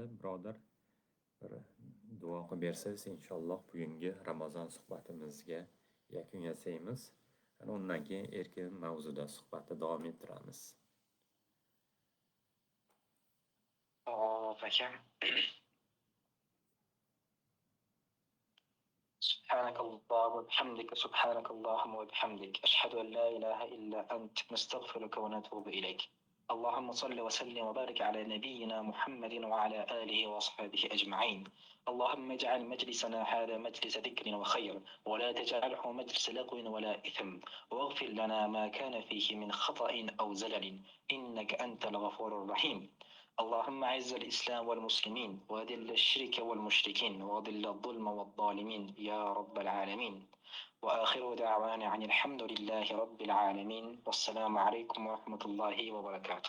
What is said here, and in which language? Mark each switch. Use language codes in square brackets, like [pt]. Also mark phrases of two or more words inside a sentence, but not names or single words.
[uz] Birodar bir duo qilib bersangiz, inshaalloh bugungi Ramazon suhbatimizga yakun yasaymiz. Undan keyin erkin mavzuda suhbatni davom ettiramiz. Hop aka. [ar] سبحانك اللهم وبحمدك سبحانك اللهم وبحمدك أشهد أن لا إله إلا أنت نستغفرك ونتوب إليك اللهم صل وسلم وبارك على نبينا محمد وعلى آله وصحبه أجمعين اللهم اجعل مجلسنا هذا مجلس ذكر وخير ولا تجعله مجلس لغو ولا إثم واغفر لنا ما كان فيه من خطأ أو زلل إنك أنت الغفور الرحيم اللهم أعز الإسلام والمسلمين وأذل الشرك والمشركين وأذل الظلم والظالمين يا رب العالمين وآخر دعوانا عن الحمد لله رب العالمين والسلام عليكم ورحمة الله وبركاته.